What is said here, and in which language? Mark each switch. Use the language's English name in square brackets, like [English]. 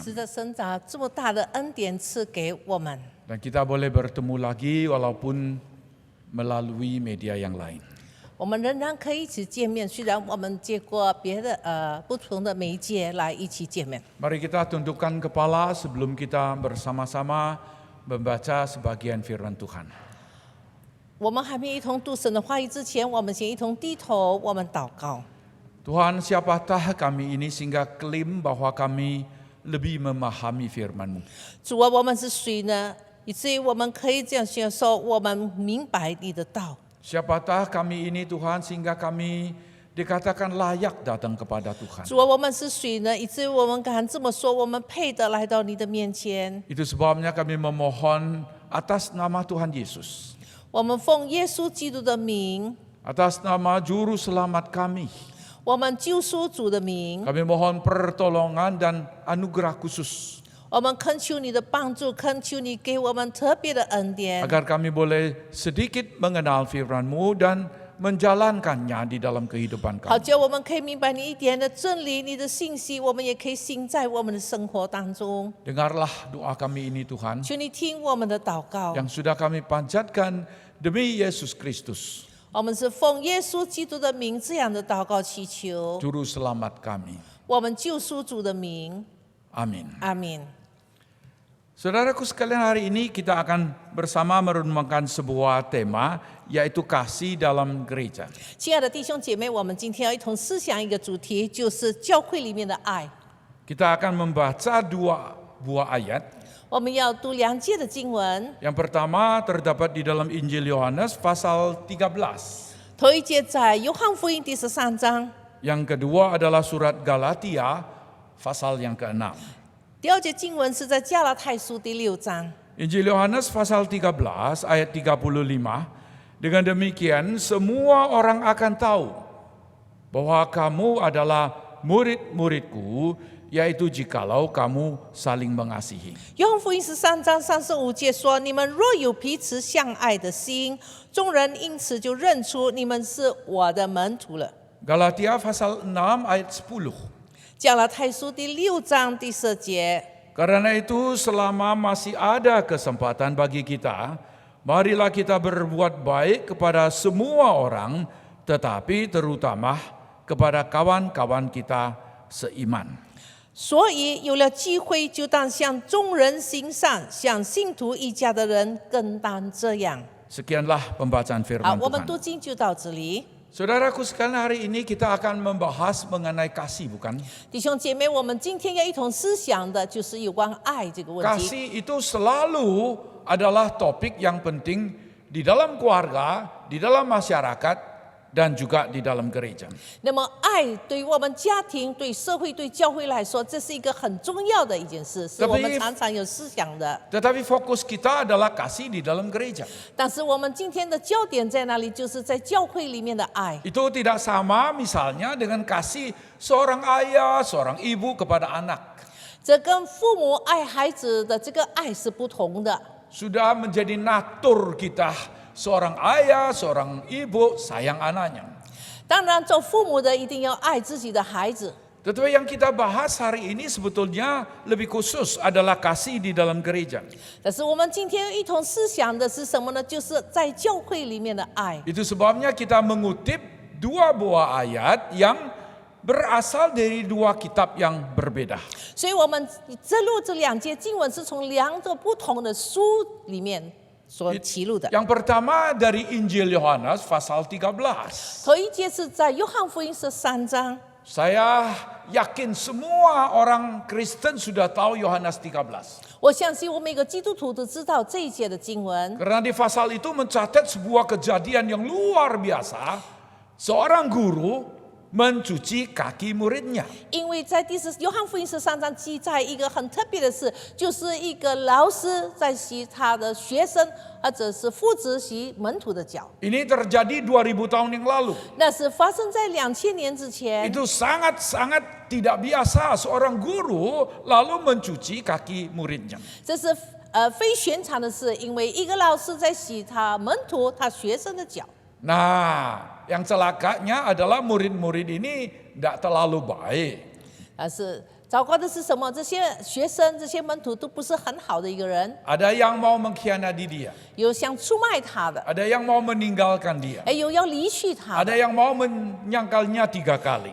[Chinese] 是的，神把这么大的恩典赐给我们， [Indonesian] Dan kita boleh bertemu lagi walaupun melalui media yang lain. [Chinese] 我们仍然可以一起见面。虽然我们借过别的不同的媒介来一起见面。 [Indonesian] Mari kita tundukkan kepala sebelum kita bersama-sama membaca sebagian firman Tuhan. [Chinese] 我们还没一同读神的话语之前，我们先一同低头，我们祷告。 [Indonesian] Tuhan, siapakah kami ini sehingga klaim bahwa kami lebih memahami firman-Mu? [Chinese] 主啊，我们是谁呢？以至于我们可以这样宣说，我们明白你的道。 [Indonesian] Siapakah kami ini Tuhan sehingga kami dikatakan layak datang kepada Tuhan? [Chinese] 主啊，我们是谁呢？以至于我们敢这么说，我们配得来到你的面前。 [Indonesian] Itu sebabnya kami memohon atas nama Tuhan Yesus, [Chinese] 我们奉耶稣基督的名， [Indonesian] atas nama Juru Selamat kami, [Chinese] 我们救赎主的名， [Indonesian] kami mohon pertolongan dan anugerah khusus [Chinese] 我们恳求你的帮助，恳求你给我们特别的恩典， [Indonesian] agar kami boleh sedikit mengenal firman-Mu dan menjalankannya di dalam kehidupan [Chinese] 好 [Indonesian] kami. [Chinese] 叫我们可以明白你一点的真理，你的信息，我们也可以行在我们的生活当中。 [Indonesian] Dengarlah doa kami ini Tuhan, [Chinese] 求你听我们的祷告， [Indonesian] yang sudah kami panjatkan demi Yesus Kristus, [Chinese] 我们是奉耶稣基督的名这样的祷告祈求， [Indonesian] Juru Selamat kami. [Chinese] 我们救赎主的名， [Indonesian] Amin. [Chinese] 阿门。 [Indonesian] Saudaraku sekalian, hari ini kita akan bersama merenungkan sebuah tema, yaitu kasih dalam gereja. [Chinese] 亲爱的弟兄姐妹，我们今天要一同思想一个主题，就是教会里面的爱。 [Indonesian] Kita akan membaca dua buah ayat. [Chinese] 我们要读两节的经文， [Indonesian] Yang pertama terdapat di dalam Injil Yohanes pasal 13. [Chinese] 头一节在约翰福音第13章， [Indonesian] Yang kedua adalah surat Galatia pasal yang ke-6. [Chinese] 第二节经文是在加拉太书第6章。 [Indonesian] Injil Yohanes pasal 13 ayat 35. Dengan demikian semua orang akan tahu bahwa kamu adalah murid-muridku, yaitu jikalau kamu saling mengasihi. [Chinese] 约翰福音13章35节说：“你们若有彼此相爱的心，众人因此就认出你们是我的门徒了。” [Indonesian] Galatia pasal 6 ayat 10. [Chinese] 加拉太书第6章第10节。 [Indonesian] Karena itu selama masih ada kesempatan bagi kita, marilah kita berbuat baik kepada semua orang, tetapi terutama kepada kawan-kawan kita seiman. [Chinese] 所以有了机会，就当向众人行善，向信徒一家的人更当这样。 [Indonesian] Sekianlah pembacaan [Chinese] 好， [Indonesian] firman [Chinese] 我们 [Indonesian] Tuhan. [Chinese] 读经就到这里。 [Indonesian] Saudaraku sekalian, hari ini kita akan membahas mengenai kasih, bukan? [Chinese] 弟兄姐妹，我们今天要一同思想的就是有关爱这个问题。 [Indonesian] Kasih itu selalu adalah topik yang penting di dalam keluarga, di dalam masyarakat, dan juga di dalam gereja. [Chinese] 那么，爱对于我们家庭、对社会、对教会来说，这是一个很重要的一件事，是我们常常有思想的。 [Indonesian] Tetapi fokus kita adalah kasih di dalam gereja. [Chinese] 但是我们今天的焦点在哪里？就是在教会里面的爱。 [Indonesian] Itu tidak sama misalnya dengan kasih seorang ayah, seorang ibu kepada anak. [Chinese] 这跟父母爱孩子的这个爱是不同的。 [Indonesian] Sudah menjadi natur kita, seorang ayah, seorang ibu sayang anaknya. [Chinese] 当然，做父母的一定要爱自己的孩子。 [Indonesian] Tetapi yang kita bahas hari ini sebetulnya lebih khusus adalah kasih di dalam gereja. [Chinese] 但是我们今天一同思想的是什么呢？就是在教会里面的爱。 [Indonesian] Itu sebabnya kita mengutip dua buah ayat yang berasal dari dua kitab yang berbeda. [Chinese] 所以，我们这两节经文是从两个不同的书里面所记录的。 [Indonesian] Yang pertama dari Injil Yohanes pasal 13. [Chinese] 头一节是在约翰福音13章。 [Indonesian] Saya yakin semua orang Kristen sudah tahu Yohanes 13. [Chinese] 我相信我们每个基督徒都知道这一节的经文， [Indonesian] Karena di pasal itu mencatat sebuah kejadian yang luar biasa. Seorang guru mencuci kaki muridnya. [Chinese] 因为在约翰福音13章记载一个很特别的事，就是一个老师在洗他的学生，或者是父子洗门徒的脚。 [Indonesian] Ini terjadi 2000 tahun yang lalu. [Chinese] 那是发生在2000年之前。 [Indonesian] Itu sangat-sangat tidak biasa seorang guru lalu mencuci kaki muridnya. [Chinese] 这是非寻常的事，因为一个老师在洗他门徒、他学生的脚。 [Indonesian] Nah, yang celakanya adalah murid-murid ini tidak terlalu baik. [Chinese] 但是糟糕的是什么？这些学生、这些门徒都不是很好的一个人， [Indonesian] Ada yang mau mengkhianati dia, [Chinese] 有想出卖他的， [Indonesian] ada yang mau meninggalkan dia, [Chinese] 也有要离去他 [Indonesian] ada [Chinese] 的， [Indonesian] yang mau menyangkalnya 3 kali.